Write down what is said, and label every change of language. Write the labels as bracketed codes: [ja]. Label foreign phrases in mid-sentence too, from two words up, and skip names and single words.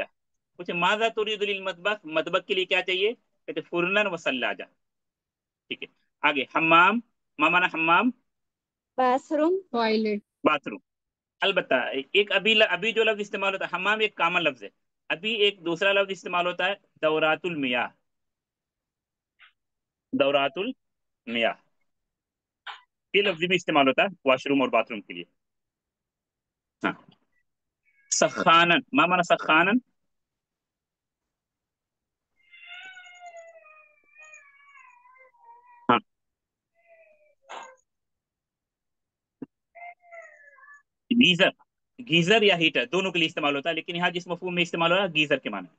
[ur] पूछे [ar] ماذا تريد المطبخ, [ur] مطبخ کے لیے کیا چاہیے، کہتے [ar] فرنا و ثلاجة. [ur] ٹھیک ہے، آگے حمام, [ar] ما معنى حمام, [en] bathroom, toilet, [ur] बाथरूम। البتہ ایک ابھی ابھی جو لفظ استعمال ہوتا ہے حمام، ایک کامن لفظ ہے. ابھی ایک دوسرا لفظ استعمال ہوتا ہے [ar] دورة المياه, دورة المياه, [ur] یہ لفظ بھی استعمال ہوتا ہے واشروم اور باتھروم کے لیے. ہاں، سخانا, [ar] ما معنى سخانا, [ur] ہاں گیزر، گیزر یا ہیٹر دونوں کے لیے استعمال ہوتا ہے، لیکن یہاں جس مفہوم میں استعمال ہو رہا ہے گیزر کے معنی.